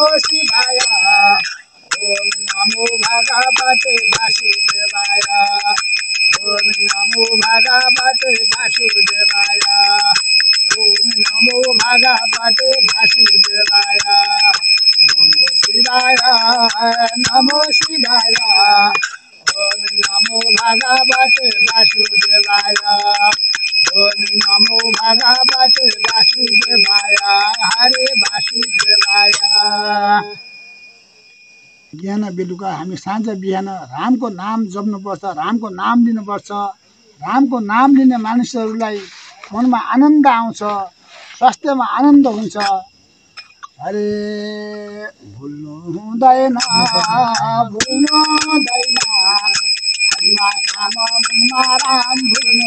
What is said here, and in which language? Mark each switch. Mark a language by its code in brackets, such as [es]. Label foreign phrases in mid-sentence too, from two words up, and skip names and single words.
[sa] शिवाय ओम नमो भगवते वासुदेवाय ओम नमो भगवते वासुदेवाय ओम नमो भगवते वासुदेवाय नमो शिवाय नमो शिवाय ओम नमो भगवते वासुदेवाय ओम नमो भगवते वासुदेवाय हरे वासुदेवाय। [ne] बिहान बेलुका हामी साँझ बिहान रामको नाम जप्नुपर्छ, रामको नाम लिनुपर्छ। रामको नाम लिने मानिसहरूलाई मनमा आनन्द आउँछ, स्वास्थ्यमा आनन्द हुन्छ। हरे भुल्नु हुँदैन भुल्नु हुँदैन मातामा राम भुल्नु